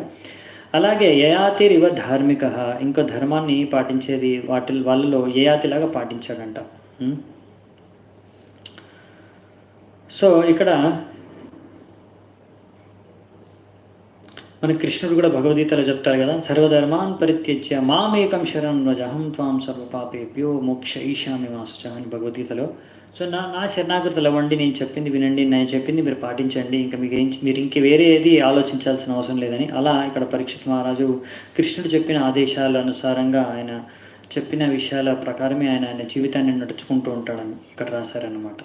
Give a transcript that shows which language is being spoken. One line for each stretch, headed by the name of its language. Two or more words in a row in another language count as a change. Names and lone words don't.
Telugu: అలాగే యయాతిరివ ధార్మిక, ఇంకో ధర్మాన్ని పాటించేది వాళ్ళలో యయాతిలాగా పాటించాడంట. సో ఇక్కడ మన కృష్ణుడు కూడా భగవద్గీతలో చెప్తారు కదా,
Sanskrit: సర్వధర్మాన్ పరిత్యజ్య మామేకం శరణం వ్రజ అహం త్వాం సర్వపాపేభ్యో మోక్ష ఈశామి మాసుచ
Telugu: అని భగవద్గీతలో. సో నా శరణాగతులు అవ్వండి, నేను చెప్పింది వినండి, నేను చెప్పింది మీరు పాటించండి, ఇంకా మీరు ఇంక వేరే ఏది ఆలోచించాల్సిన అవసరం లేదని. అలా ఇక్కడ పరీక్షిత్ మహారాజు కృష్ణుడు చెప్పిన ఆదేశాల అనుసారంగా ఆయన చెప్పిన విషయాల ప్రకారమే ఆయన జీవితాన్ని నడుచుకుంటూ ఉంటాడని ఇక్కడ రాశారన్నమాట.